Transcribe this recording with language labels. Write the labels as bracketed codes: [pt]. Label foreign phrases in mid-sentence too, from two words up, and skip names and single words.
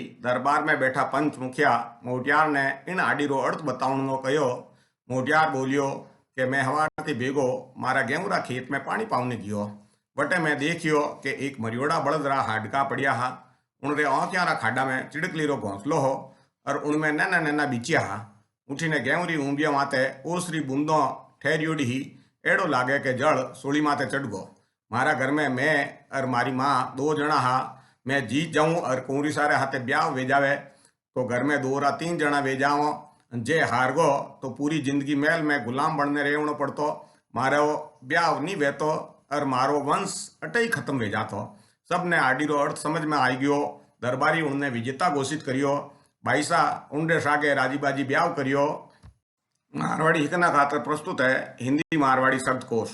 [rwr] दरबार में बैठा पंच मुखिया मोटियार ने इन आडी रो अर्थ बतावनो कहो। मोटियार बोलियो कि मैं हवार थी भेगो मारा गेहूरा खेत में पानी पावने गयो। वटे मैं देखियो कि एक मरियोड़ा बड़दरा हाडका पड़िया हा। उनरे औंतियारा खाडा में चिड़कली रो घोंसलो हो और उनमें नैना नैना बिचिया हा। उठीने गेहूरी ऊंबिया माते ओसरी बूंदो ठहरियोड़ी ही। एड़ो लागे के जड़ सूली माते चढ़ गो। मारा घर में मैं और मारी माँ दो जना हा। मैं जीत जाऊं और कुंवरी सारे हाथे ब्याह वेजावे तो घर में दो रा तीन जना वेजाओ। जे हार गो तो पूरी जिंदगी महल में गुलाम बनने रेवणो पड़तो। मारो ब्याह नहीं वेतो और मारो वंश अटे ही खत्म वे जातो। सबने आडी रो अर्थ समझ में आई गयो। दरबारी उनने विजेता घोषित करियो। भाई सा उनरे सागे राजीबाजी ब्याह करियो। मारवाड़ी हितना खातर [hi] प्रस्तुत है हिंदी मारवाड़ी शब्दकोश।